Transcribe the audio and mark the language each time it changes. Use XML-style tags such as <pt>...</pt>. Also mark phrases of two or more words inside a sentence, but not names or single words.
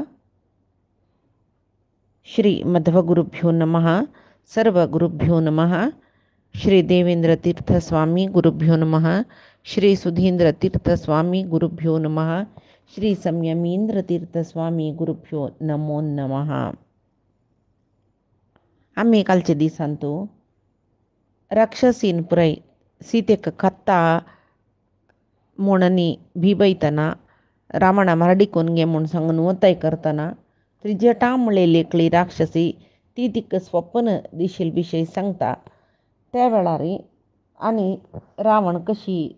<sa>श्रीमध्वगुरुभ्यो नमः। सर्वगुरुभ्यो नमः। श्री देवेंद्रतीर्थस्वामी गुरुभ्यो नमः। श्री सुधींद्रतीर्थस्वामी गुरुभ्यो नमः। श्री संयमींद्रतीर्थस्वामी गुरुभ्यो नमो नमः.</sa> <kok>आम्ही कालच्या दिसांतू राक्षसीन पुराय सीतेक कत्ता म्हणनी भिबयतना रावणा मरडिकोन गे म्हूण सांगून वताय करतना ती जटामुळे लेखली राक्षसी ती तिक स्वप्न दिशेल विषयी सांगता त्या वेळार आणि रावण कशी</kok>